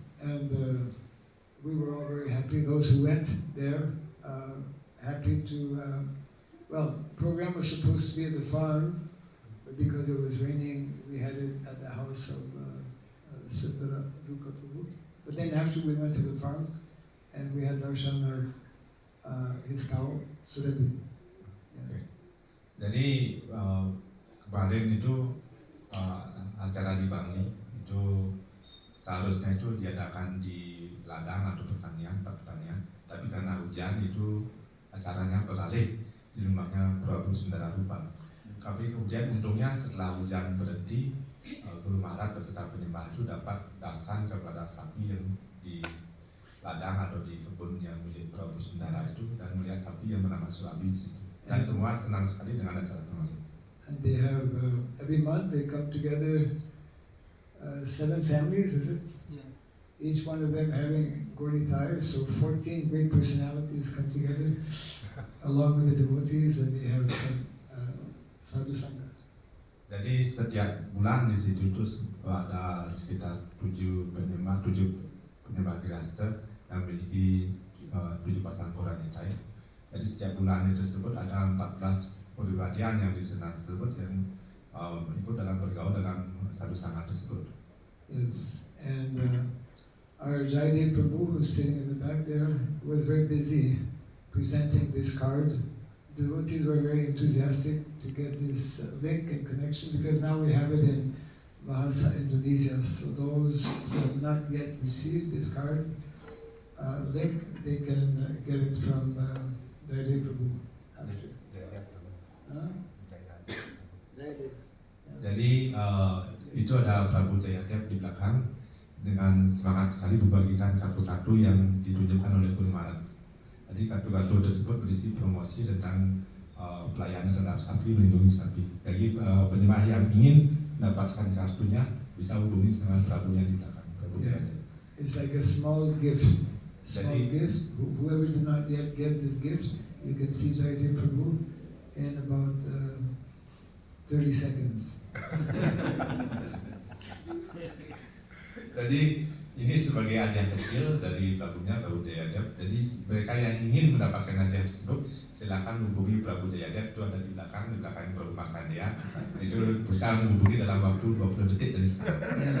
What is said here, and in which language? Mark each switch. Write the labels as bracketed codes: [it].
[en] And we were all very happy, those who went there, happy to, program was supposed to be at the farm, but because it was raining, we had it at the house of Siddhara Ruka Prabhu. But then after we went to the farm, and we had darshan of his cow, Surabhi. Yeah. [id] Jadi kemarin itu acara di Bangli itu seharusnya itu diadakan di ladang atau pertanian, tapi karena hujan itu acaranya beralih di rumahnya Prabu Sundara Rupa. Tapi kemudian untungnya setelah hujan berhenti, Guru Maharaj beserta penyembah itu dapat dasan kepada sapi yang di ladang atau di kebun yang milik Prabu Sundara itu, dan melihat sapi yang bernama Surabi di situ. Dan semua senang sekali dengan acara kemarin. [en] And they have, every month they come together, 7 families, is it? Yeah. Each one of them having Gaudi ties, so 14 great personalities come together along with the devotees, and they have some sadhu sangha. [id] Jadi setiap bulan di situ itu ada sekitar 7 penyembah grihasta yang memiliki 7 pasang Gaudi ties. Jadi setiap bulan itu tersebut ada 14 pribadian yang di senat tersebut yang ikut dalam bergaul dalam sadhu sangha tersebut. [en] Yes, and our Jayadev Prabhu, who's sitting in the back there, was very busy presenting this card. Devotees were very enthusiastic to get this link and connection, because now we have it in Bahasa Indonesia. So those who have not yet received this card link, they can get it from Jayadev Prabhu after. Huh? Jayadev. [id] Jadi itu ada Prabu Jayadev di belakang dengan semangat sekali membagikan kartu-kartu yang ditunjukkan oleh Guru Maharaj. Jadi kartu-kartu tersebut berisi promosi tentang pelayanan terhadap sapi, melindungi sapi. Bagi penyembah yang ingin mendapatkan kartunya bisa hubungi dengan Prabu yang di belakang. Prabu Jayadev. [en] It's like a small gift. Small [id] Jadi, [en] gift. Whoever did not yet get this gift, you can see Jayadev Prabhu in about 30 seconds. [id] Jadi ini sebagai hadiah kecil dari Prabunya, Prabu Jayadev. Jadi mereka yang ingin mendapatkan hadiah tersebut silakan hubungi Prabu Jayadev, itu ada di belakang Prabu Markandeya. Itu bisa menghubungi dalam waktu 20 detik dari sekarang.